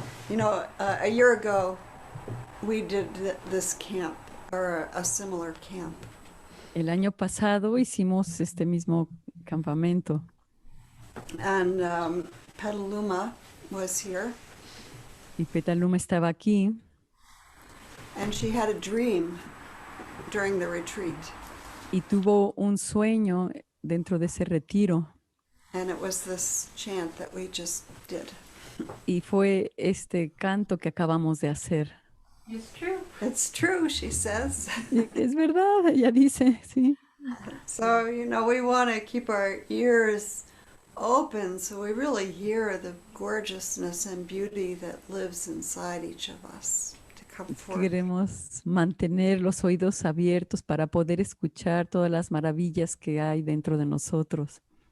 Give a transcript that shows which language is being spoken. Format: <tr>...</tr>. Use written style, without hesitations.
<en>You know, a year ago, we did this camp, or a similar camp.</en> <es>El año pasado hicimos este mismo campamento</es> <en>And Petaluma was here,</en> <es>y Petaluma estaba aquí</es> <en>and she had a dream during the retreat.</en> <es>y tuvo un sueño dentro de ese retiro</es> <en>And it was this chant that we just did.</en> <es>y fue este canto que acabamos de hacer.</es> <en>It's true. It's true, she says.</en> <es>Y es verdad, ella dice, sí.</es> <en>So, you know, we want to keep our ears open so we really hear the gorgeousness and beauty that lives inside each of us to come forth.</en> <es>Queremos mantener los oídos abiertos para poder escuchar todas las maravillas que hay dentro de nosotros.</es>